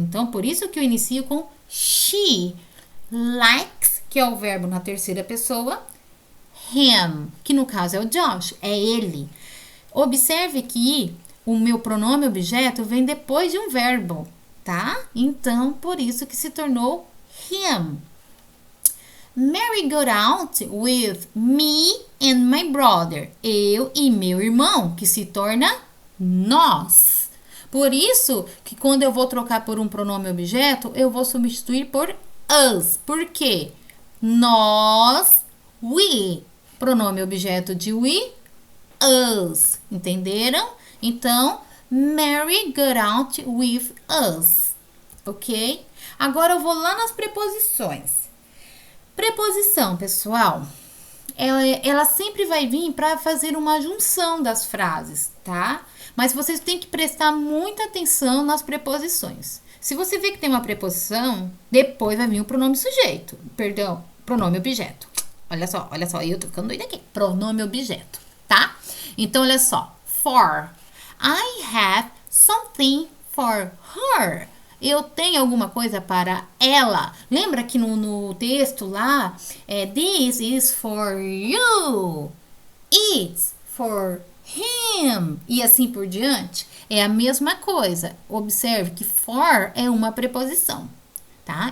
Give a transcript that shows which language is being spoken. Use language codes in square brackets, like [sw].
[pt] Então, por isso que eu inicio com she. Likes, que é o verbo na terceira pessoa. Him, que no caso é o Josh, é ele. Observe que o meu pronome objeto vem depois de um verbo, tá? Então, por isso que se tornou him. [en] Mary got out with me and my brother. [pt] Eu e meu irmão, que se torna nós. Por isso que quando eu vou trocar por um pronome objeto, eu vou substituir por us. Por quê? Nós, we. Pronome objeto de we, us. Entenderam? [en] Então, Mary got out with us. Ok? [pt] Agora eu vou lá nas preposições. Preposição, pessoal, ela sempre vai vir para fazer uma junção das frases, tá? Mas vocês têm que prestar muita atenção nas preposições. Se você vê que tem uma preposição, depois vai vir o pronome sujeito. Perdão, pronome objeto. Olha só, eu tô ficando doida aqui. Pronome objeto, tá? Então, olha só. For. [en] I have something for her. [pt] Eu tenho alguma coisa para ela. Lembra que no texto lá, [en] this is for you. It's for him. [pt] E assim por diante. É a mesma coisa. Observe que for é uma preposição, tá?